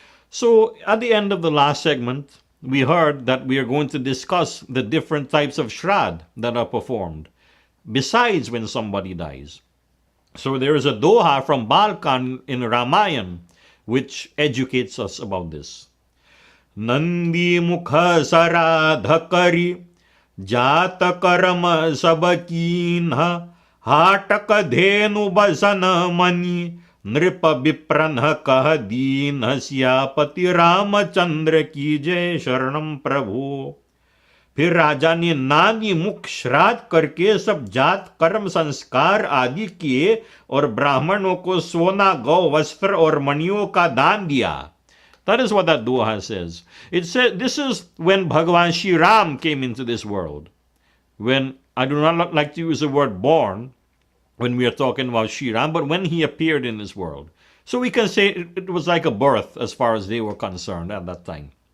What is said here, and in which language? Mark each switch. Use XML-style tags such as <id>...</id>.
<en>So, at the end of the last segment, we heard that we are going to discuss the different types of Shrad that are performed, besides when somebody dies. So, there is a doha from Balkan in Ramayan which educates us about this.</en> <hi>Nandi mukha saradha kari जात कर्म सब कीन्ह हाटक धेनु बसन money नृप विप्रन कह दीन सियापति रामचंद्र की जय शरणम प्रभु। फिर राजा ने नानी मुख श्राद्ध करके सब जात कर्म संस्कार आदि किए और ब्राह्मणों को सोना गौ वस्त्र और मणियों का दान दिया।</hi> <en>That is what that doha says. It says this is when Bhagavan Shri Ram came into this world. When, I do not like to use the word born when we are talking about Shri Ram, but when he appeared in this world. So we can say it was like a birth as far as they were concerned at that time.</en>